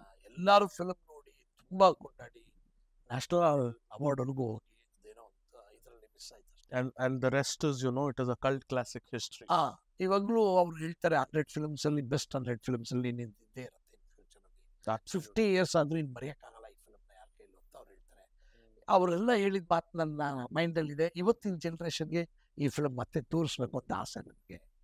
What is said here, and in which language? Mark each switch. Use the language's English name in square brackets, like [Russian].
[Kannada] ಎಲ್ಲರೂ ಫಿಲ್ಮ್ ನೋಡಿ ತುಂಬಾ ಕೊಂಡಾಡಿ ನ್ಯಾಷನಲ್ ಅವಾರ್ಡ್ವರೆಗೂ ಹೋಗಿ ಅದೇನೋ ಇದರಲ್ಲಿ ಮಿಸ್ ಆಯ್ತು. [English] and the rest is, you know, it is a cult classic history. [Kannada] ಇವಾಗಲೂ ಅವ್ರು ಹೇಳ್ತಾರೆ 100 ಫಿಲ್ಮ್ಸ್ ಅಲ್ಲಿ ಬೆಸ್ಟ್ 100 ಫಿಲ್ಮ್ಸ್ ಅಲ್ಲಿ ನಿಂತಿದ್ದೇ ಇರುತ್ತೆ [English] in future [Kannada] ಅಲ್ಲಿ. 50 years ಆದ್ರೂ ಇನ್ ಮರೆಯಕ್ಕಾಗಲ್ಲ ಈ ಫಿಲ್ಮ್ನ ಯಾರ ಕೈಲೂ ಅಂತ ಅವ್ರು ಹೇಳ್ತಾರೆ. ಅವರೆಲ್ಲ ಹೇಳಿದ ಮಾತು ನನ್ನ ಮೈಂಡಲ್ಲಿ ಇದೆ. ಇವತ್ತಿನ ಜನರೇಷನ್ಗೆ ಈ ಫಿಲ್ಮ್ ಮತ್ತೆ ತೋರಿಸ್ಬೇಕು ಅಂತ ಆಸೆ ನನಗೆ.